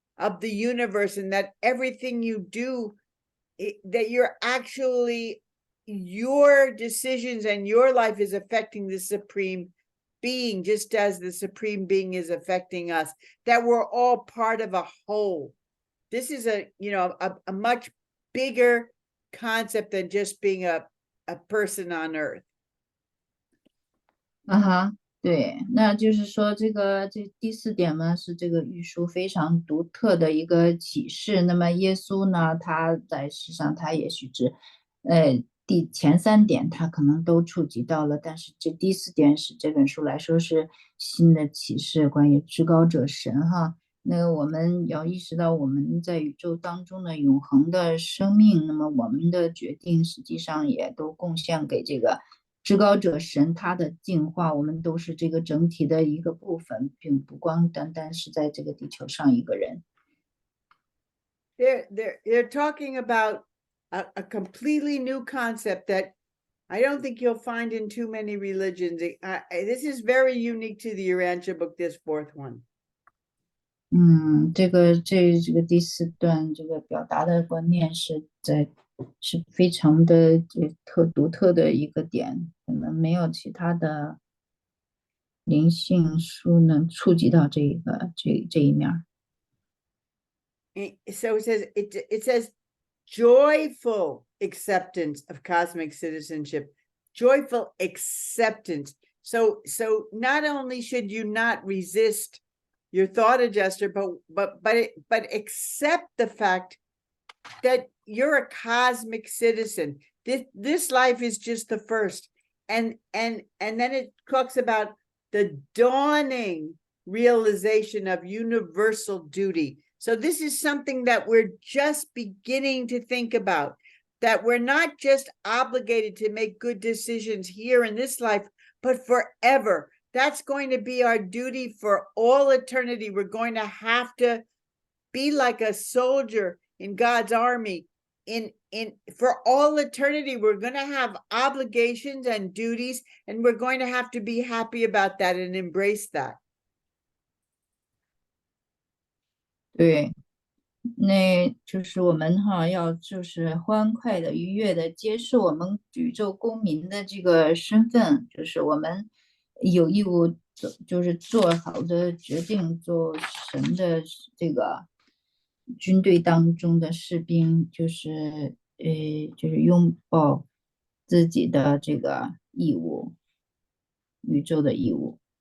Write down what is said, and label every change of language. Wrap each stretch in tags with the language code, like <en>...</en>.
<en>of the universe, and that everything you do, that you're actually, your decisions and your life is affecting the supreme being, just as the supreme being is affecting us, that we're all part of a whole. This is a much bigger concept than just being a person on earth.</en> <zh>对，那就是说这第4点呢，是这个玉书非常独特的一个启示。那么耶稣呢，他在世上他也许只前3点他可能都触及到了，但是这第4点是这本书来说是新的启示，关于至高者神哈。那我们要意识到我们在宇宙当中的永恒的生命，那么我们的决定实际上也都贡献给这个至高者神他的进化，我们都是这个整体的一个部分，并不光单单是在这个地球上一个人。</zh> <en>They're talking about a completely new concept that I don't think you'll find in too many religions. This is very unique to the Urantia book, this 4th one.</en> <zh>这个第4段这个表达的观念是非常的独特的一个点，可能没有其他的灵性书能触及到这一面。</zh> <en>So it says joyful acceptance of cosmic citizenship, joyful acceptance. So not only should you not resist your thought adjuster, but accept the fact that you're a cosmic citizen. This life is just the first, and then it talks about the dawning realization of universal duty. So this is something that we're just beginning to think about, that we're not just obligated to make good decisions here in this life, but forever. That's going to be our duty for all eternity. We're going to have to be like a soldier in God's army. For all eternity, we're going to have obligations and duties, and we're going to have to be happy about that and embrace that.</en> <zh>对，那就是我们要就是欢快的、愉悦的接受我们宇宙公民的这个身份，就是我们有义务就是做好的决定，做神的这个军队当中的士兵，就是拥抱自己的这个义务，宇宙的义务。</zh>